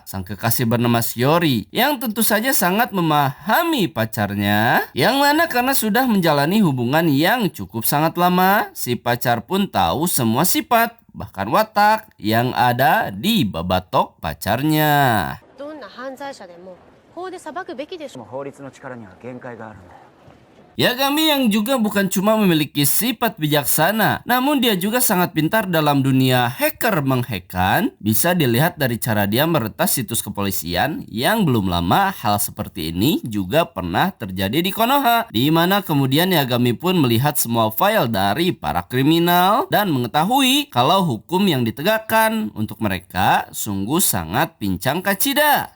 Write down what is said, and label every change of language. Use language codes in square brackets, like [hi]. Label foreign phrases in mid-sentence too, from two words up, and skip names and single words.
[id] Sang kekasih bernama Shiori yang tentu saja sangat memahami pacarnya, yang mana karena sudah menjalani hubungan yang cukup sangat lama, si pacar pun tahu semua sifat bahkan watak yang ada di babatok pacarnya. [ja] どんな犯罪者でも法で裁くべきでしょ。法律の力には限界があるんだよ。 [id] Yagami yang juga bukan cuma memiliki sifat bijaksana, namun dia juga sangat pintar dalam dunia hacker menghackan. Bisa dilihat dari cara dia meretas situs kepolisian yang belum lama hal seperti ini juga pernah terjadi di Konoha, di mana kemudian Yagami pun melihat semua file dari para kriminal dan mengetahui kalau hukum yang ditegakkan untuk mereka sungguh sangat pincang kacida.